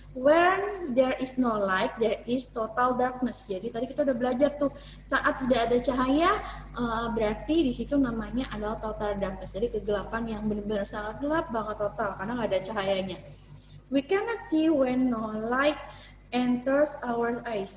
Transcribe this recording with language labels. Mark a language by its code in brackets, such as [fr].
[en] When there is no light, there is total darkness. [id] Jadi tadi kita udah belajar tuh, saat tidak ada cahaya, berarti di situ namanya adalah total darkness. Jadi kegelapan yang benar-benar sangat gelap banget total, karena nggak ada cahayanya. [en] We cannot see when no light enters our eyes.